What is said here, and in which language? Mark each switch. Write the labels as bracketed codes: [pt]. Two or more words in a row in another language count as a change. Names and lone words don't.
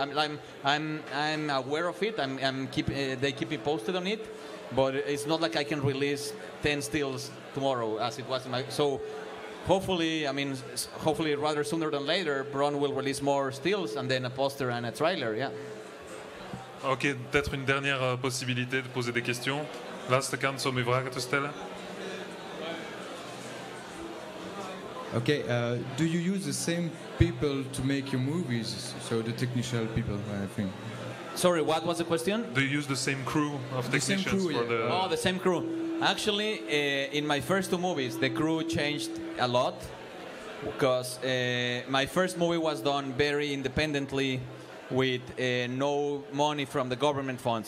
[en] I'm aware of it. They keep me posted on it, but it's not like I can release 10 stills tomorrow as it was in my. So hopefully rather sooner than later, Bron will release more stills and then a poster and a trailer. Yeah. [fr] Ok, peut-être une dernière possibilité de poser des questions. [nl] Laatste kans om uw vragen te stellen. [en] Okay, do you use the same people to make your movies? So the technical people, I think. Sorry, what was the question? Do you use the same crew of The same technicians crew, for yeah. the? Oh, the same crew. Actually, in my first 2 movies, the crew changed a lot because my first movie was done very independently with no money from the government funds.